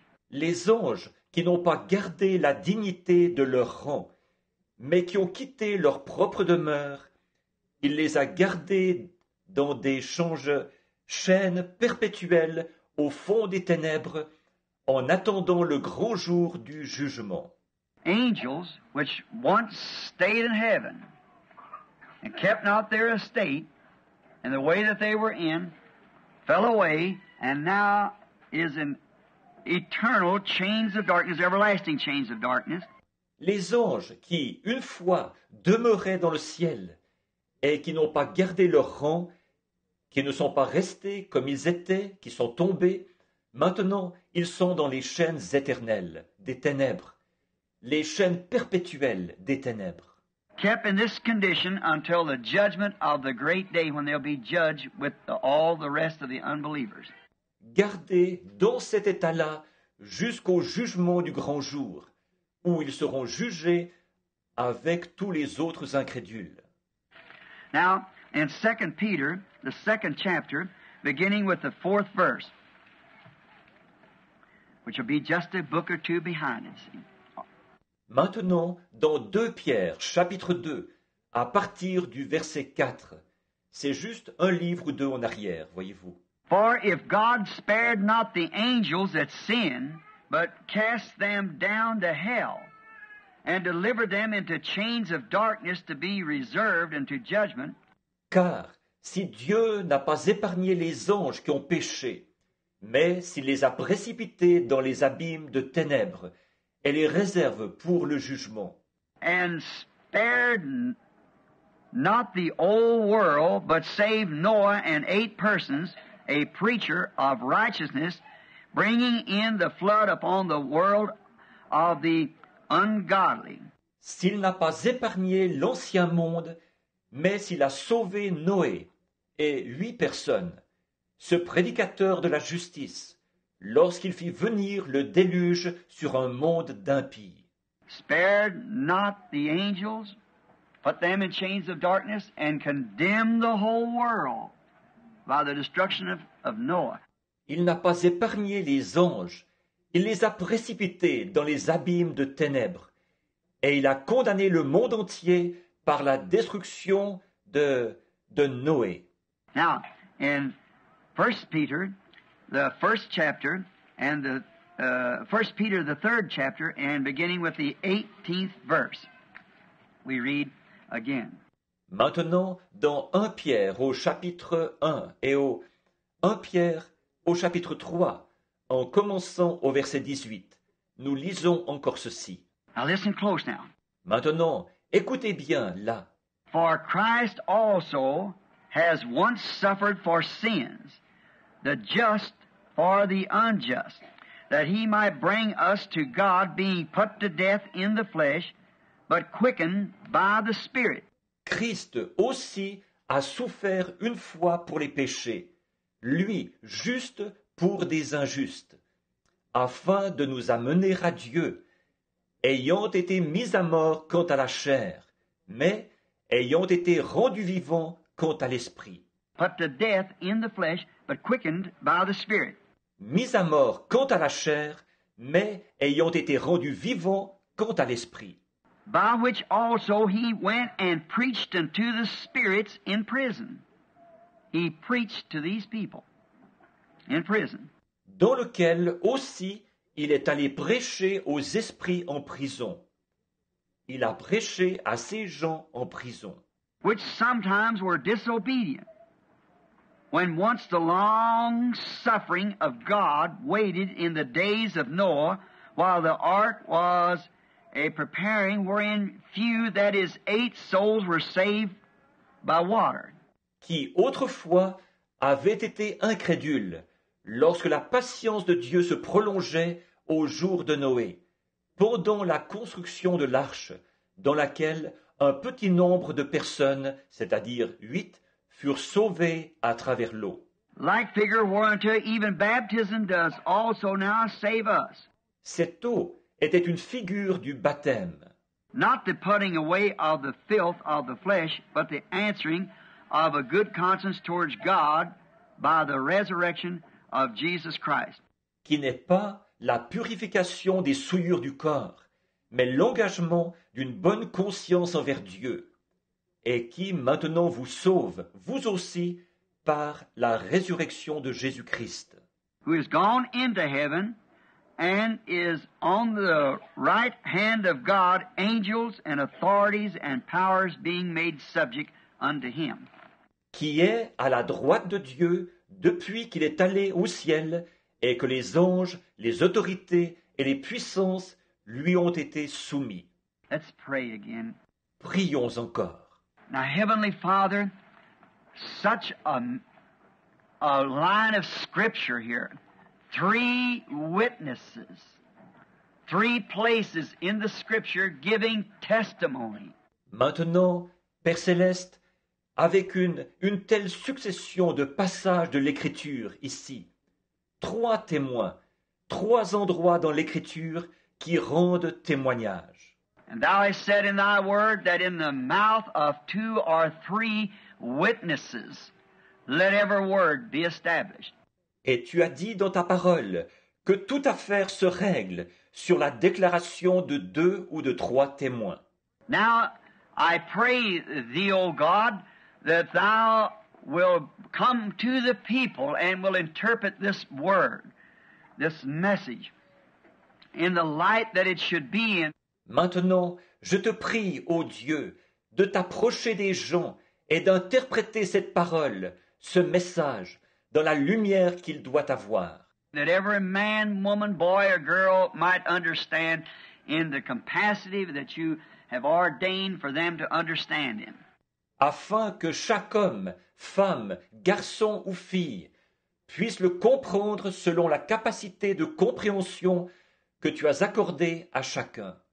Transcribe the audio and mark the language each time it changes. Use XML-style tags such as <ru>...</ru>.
<fr>Les anges qui n'ont pas gardé la dignité de leur rang, mais qui ont quitté leur propre demeure, il les a gardés dans des chaînes perpétuelles au fond des ténèbres, en attendant le grand jour du jugement.</fr> <en>angels, which once stayed in heaven and kept not their estate and the way that they were in, fell away, and now is in eternal chains of darkness, everlasting chains of darkness.</en> <fr>Les anges qui, une fois, demeuraient dans le ciel et qui n'ont pas gardé leur rang, qui ne sont pas restés comme ils étaient, qui sont tombés, maintenant ils sont dans les chaînes éternelles des ténèbres, les chaînes perpétuelles des ténèbres.</fr> <en>Kept in this condition until the judgment of the great day when they'll be judged with all the rest of the unbelievers.</en> <fr>Gardés dans cet état-là jusqu'au jugement du grand jour, où ils seront jugés avec tous les autres incrédules.</fr> <en>Now, in 2 Peter, the 2nd chapter, beginning with the 4th verse, which will be just a book or two behind it. See?</en> <fr>Maintenant, dans 2 Pierre, chapitre 2, à partir du verset 4, c'est juste un livre ou deux en arrière, voyez-vous.</fr> <en>For if God spared not the angels that sinned, but cast them down to hell, and delivered them into chains of darkness to be reserved unto judgment.</en> <fr>Car si Dieu n'a pas épargné les anges qui ont péché, mais s'il les a précipités dans les abîmes de ténèbres, et les réserve pour le jugement.</fr> <en>And spared not the old world, but saved Noah and 8 persons, a preacher of righteousness, bringing in the flood upon the world of the ungodly.</en> <fr>S'il n'a pas épargné l'ancien monde, mais s'il a sauvé Noé et 8 personnes, ce prédicateur de la justice, lorsqu'il fit venir le déluge sur un monde d'impies.</fr> <en>Spared not the angels, put them in chains of darkness, and condemned the whole world by the destruction of Noah.</en> <fr>Il n'a pas épargné les anges, il les a précipités dans les abîmes de ténèbres, et il a condamné le monde entier par la destruction de Noé.</fr> <en>Now, in 1 Peter, the 1st chapter, and the 1 Peter, the 3rd chapter, and beginning with the 18th verse, we read again.</en> <fr>Maintenant, dans 1 Pierre au chapitre 1 et au 1 Pierre au chapitre 3, en commençant au verset 18, nous lisons encore ceci.</fr> <en>Now listen close now.</en> <fr>Maintenant, écoutez bien là.</fr> <en>For Christ also has once suffered for sins, the just for the unjust, that he might bring us to God, being put to death in the flesh, but quickened by the Spirit.</en> <fr>Christ aussi a souffert une fois pour les péchés, lui juste pour des injustes, afin de nous amener à Dieu, ayant été mis à mort quant à la chair, mais ayant été rendu vivant quant à l'esprit.</fr> <en>Put to death in the flesh, but quickened by the Spirit.</en> <fr>Mis à mort quant à la chair, mais ayant été rendu vivant quant à l'esprit.</fr> <en>By which also he went and preached unto the spirits in prison. He preached to these people in prison.</en> <fr>Dans lequel aussi il est allé prêcher aux esprits en prison. Il a prêché à ces gens en prison.</fr> <en>Which sometimes were disobedient, when once the long suffering of God waited in the days of Noah, while the ark was a preparing, wherein few, that is, 8 souls, were saved by water.</en> <fr>Qui autrefois avaient été incrédules, lorsque la patience de Dieu se prolongeait au jour de Noé, pendant la construction de l'arche, dans laquelle un petit nombre de personnes, c'est-à-dire 8, furent sauvées à travers l'eau.</fr> <en>Like figure whereunto even baptism does also now save us.</en> <fr>Cette eau était une figure du baptême,</fr> <en>Not the putting away of the filth of the flesh, but the answering of a good conscience towards God by the resurrection of Jesus Christ.</en> <fr>qui n'est pas la purification des souillures du corps, mais l'engagement d'une bonne conscience envers Dieu, et qui maintenant vous sauve, vous aussi, par la résurrection de Jésus-Christ,</fr> <en>Who is gone into heaven and is on the right hand of God, angels and authorities and powers being made subject unto him.</en> <fr>Qui est à la droite de Dieu depuis qu'il est allé au ciel et que les anges, les autorités et les puissances lui ont été soumis.</fr> <en>Let's pray again.</en> <fr>Prions encore.</fr> <en>Now, Heavenly Father, such a line of Scripture here. 3 witnesses. 3 places in the Scripture giving testimony.</en> <fr>Maintenant, Père Céleste, avec une telle succession de passages de l'Écriture ici, 3 témoins, 3 endroits dans l'Écriture qui rendent témoignage.</fr> <en>And thou hast said in thy word that in the mouth of 2 or 3 witnesses, let every word be established.</en> <fr>Et tu as dit dans ta parole que toute affaire se règle sur la déclaration de 2 ou de 3 témoins.</fr> <en>Now, I pray thee, O God, that thou will come to the people and will interpret this word, this message, in the light that it should be in.</en> <fr>Maintenant, je te prie, ô Dieu, de t'approcher des gens et d'interpréter cette parole, ce message, dans la lumière qu'il doit avoir.</fr> <en>That every man, woman, boy, or girl might understand in the capacity that you have ordained for them to understand him.</en> <fr>Afin que chaque homme, femme, garçon ou fille puisse le comprendre selon la capacité de compréhension que tu as accordée à chacun.</fr>